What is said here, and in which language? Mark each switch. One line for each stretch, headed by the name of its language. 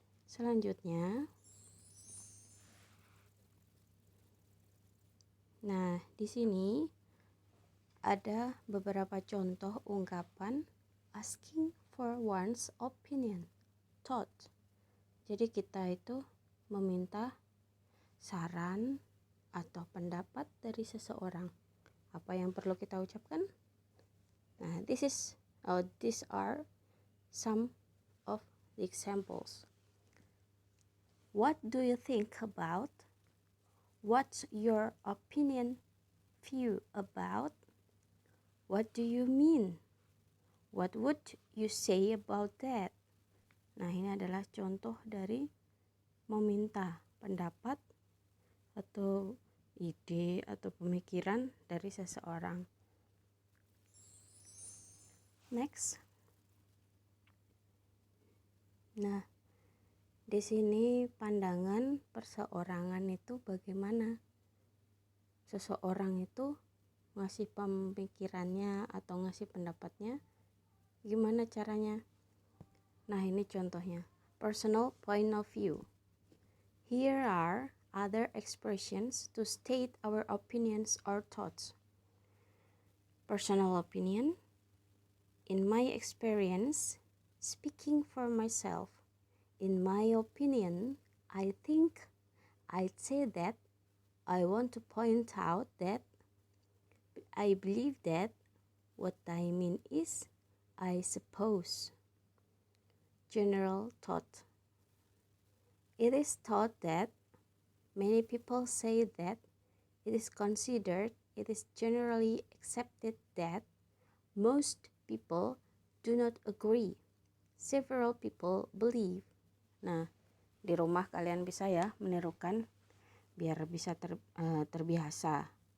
Indonesian: Selanjutnya, nah di sini ada beberapa contoh ungkapan
English: asking for one's opinion, thought.
Indonesian: Jadi kita itu meminta saran atau pendapat dari seseorang. Apa yang perlu kita ucapkan?
English: Nah, these are some of the examples. What do you think about? What's your opinion, view about? What do you mean? What would you say about that?
Indonesian: Nah, ini adalah contoh dari meminta pendapat atau ide atau pemikiran dari seseorang.
English: Next.
Indonesian: Nah, di sini pandangan perseorangan itu bagaimana? Seseorang itu ngasih pemikirannya atau ngasih pendapatnya gimana caranya? Nah, ini contohnya.
English: Personal point of view. Here are other expressions to state our opinions or thoughts. Personal opinion. In my experience, speaking for myself, in my opinion, I think I'd say that I want to point out that I believe that what I mean is I suppose. General thought. It is thought that many people say that it is considered, it is generally accepted that most people do not agree. Several people believe.
Indonesian: Nah, di rumah kalian bisa ya menirukan biar bisa terbiasa.